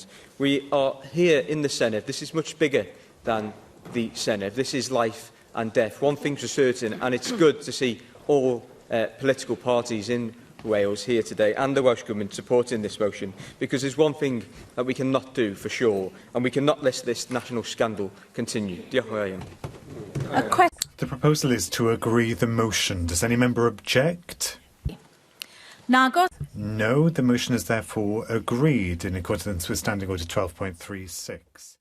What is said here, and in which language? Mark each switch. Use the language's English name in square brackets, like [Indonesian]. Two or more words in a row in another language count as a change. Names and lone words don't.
[English] We are here in the Senedd. This is much bigger than the Senedd. This is life and death. One thing's for certain, and it's good to see all political parties in Wales here today and the Welsh Government supporting this motion, because there's one thing that we cannot do for sure, and we cannot let this national scandal continue. [Welsh] Diolch yn fawr. [English] The proposal is to agree the motion. Does any member object? No, the motion is therefore agreed in accordance with Standing Order 12.36.